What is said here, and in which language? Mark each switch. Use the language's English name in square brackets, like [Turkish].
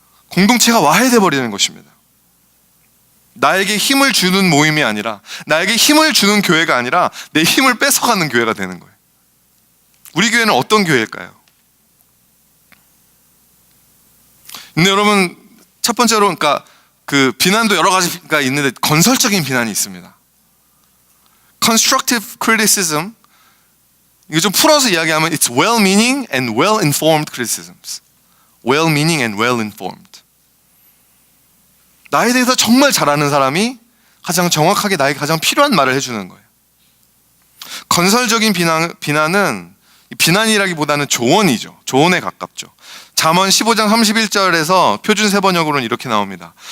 [Korean] 공동체가 와해돼 버리는 것입니다. 나에게 힘을 주는 모임이 아니라, 나에게 힘을 주는 교회가 아니라 내 힘을 뺏어가는 교회가 되는 거예요. 우리 교회는 어떤 교회일까요? 근데 여러분, 첫 번째로, 그러니까 그 비난도 여러 가지가 있는데 건설적인 비난이 있습니다. [English] Constructive criticism, [Korean] 이거 좀 풀어서 이야기하면 [English] it's well-meaning and well-informed criticisms. Well-meaning and well-informed. [Korean] 나에 대해서 정말 잘 아는 사람이 가장 정확하게 나에게 가장 필요한 말을 해주는 거예요. 건설적인 비난은 비난이라기보다는 조언이죠. 조언에 가깝죠. 잠언 15장 31절에서 표준 세번역으로는 이렇게 나옵니다.